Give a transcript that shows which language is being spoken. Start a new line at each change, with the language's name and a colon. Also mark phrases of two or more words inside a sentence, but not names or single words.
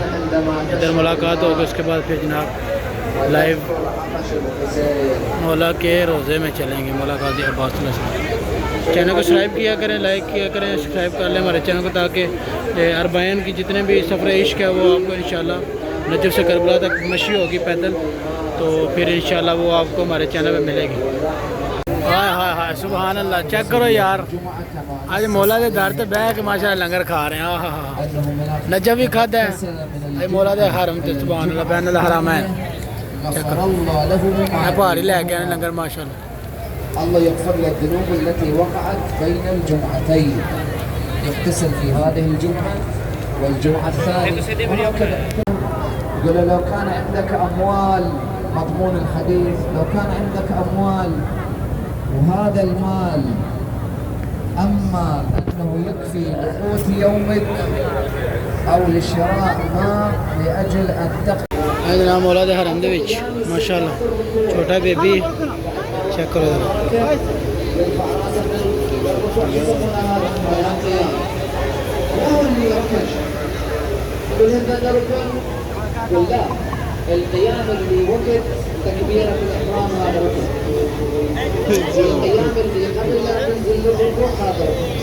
Hindi: इधर मुलाकात होगी उसके बाद फिर जनाब लाइव मौला के रोज़े में चलेंगे। मुलाकात अब्बास चैनल को सब्सक्राइब किया करें, लाइक किया करें, सब्सक्राइब कर लें हमारे चैनल को, ताकि अरबाइन की जितने भी सफ़र इश्क है वो आपको इंशाल्लाह नजफ़ से करबला तक मशी होगी पैदल, तो फिर इंशाल्लाह वो आपको हमारे चैनल पे मिलेगी। हाय हाय हाय
Arabic: سبحان الله.
Hindi: चेक करो यार, आज मौला के दर ते बह के माशाअल्लाह लंगर खा रहे हैं।
Punjabi: ਆਹਾ ਹਾ ਨਜਬ ਵੀ ਖਾਦਾ ਹੈ ਅੱਜ ਮੌਲਾ ਕੇ ਹਰਮ ਤੇ।
Arabic: سبحان الله بين الحرمين.
Punjabi: ਚੈੱਕ ਕਰੋ ਮੈਂ ਪਹਾੜੀ ਲੈ ਕੇ ਆਣੇ ਲੰਗਰ ਮਾਸ਼ਾਅੱਲਾਹ।
Arabic: الله يغفر له الذنوب التي وقعت بين الجمعتين، يغتسل في هذه الجمعة والجمعة الثانية وهكذا. يقول لو كان عندك أموال، مضمون الحديث، لو كان عندك أموال وهذا المال أما أنه يكفي لقوت يومك أو لشراء ماء لأجل أن تقضي
Punjabi: ਹੈ ਜਨਾਬ ਮੌਲਾ ਦੇ ਹਰਮ ਦੇ ਵਿਚ ਮਾਸ਼ਾਅੱਲਾਹ ਛੋਟਾ ਬੇਬੀ ਚੈੱਕ ਕਰੋ ਜ਼ਰਾ
Arabic: القيام اللي وقت تكبيرة الإحرام هذا وقت. القيام اللي قبل لا تنزل الركوع هذا وقت.